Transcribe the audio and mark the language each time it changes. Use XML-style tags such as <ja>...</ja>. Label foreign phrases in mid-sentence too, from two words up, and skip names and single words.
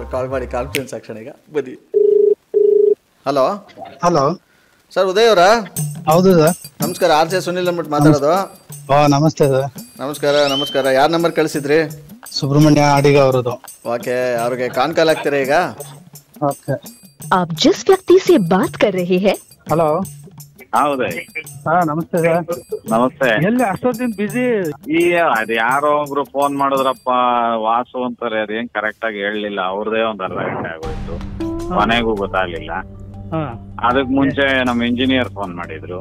<kn>ಕಾಲ್ ಮಾಡಿ,</kn> <en>conference action</en> <kn>ಈಗ ಬನ್ನಿ. ಹಲೋ ಸರ್, ಉದಯ್ ಅವರಾ? ಹೌದು ಸರ್. ನಮಸ್ಕಾರ, RJ ಸುನಿಲ್ ಅಂದ್ಬಿಟ್ಟು ಮಾತಾಡೋದು. ನಮಸ್ತೆ ಸರ್. ನಮಸ್ಕಾರ. ಯಾರ್ ನಂಬರ್ ಕಳಿಸಿದ್ರಿ? ಸುಬ್ರಹ್ಮಣ್ಯ ಅಡಿಗ ಅವರದು. ಓಕೆ, ಅವ್ರಿಗೆ</kn> <en>con call</en> <kn>ಆಗ್ತೀರಾ ಈಗ? ಓಕೆ.</kn> <hi>आप जिस व्यक्ति से बात कर रहे हैं.</hi> <kn>ಹಲೋ. ಹೌದೇ? ನಮಸ್ತೆ ಸರ್. ನಮಸ್ತೆ. ಎಲ್ಲಿ ಅಷ್ಟೊಂದಿನ ಬಿಸಿ? ಅದ್ ಯಾರೋ ಒಬ್ರು ಫೋನ್ ಮಾಡಿದ್ರಪ್ಪ, ವಾಸು ಅಂತಾರೆ. ಅದೇನ್ ಕರೆಕ್ಟ್ ಆಗಿ ಹೇಳಲಿಲ್ಲ. ಅವ್ರದೇ ಒಂದ್ 1/2 ಗಂಟೆ ಆಗೋಯ್ತು. ಮನೆಗೂ ಗೊತ್ತಾಗ್ಲಿಲ್ಲ. ಅದಕ್ ಮುಂಚೆ ನಮ್ ಇಂಜಿನಿಯರ್ ಫೋನ್ ಮಾಡಿದ್ರು.</kn>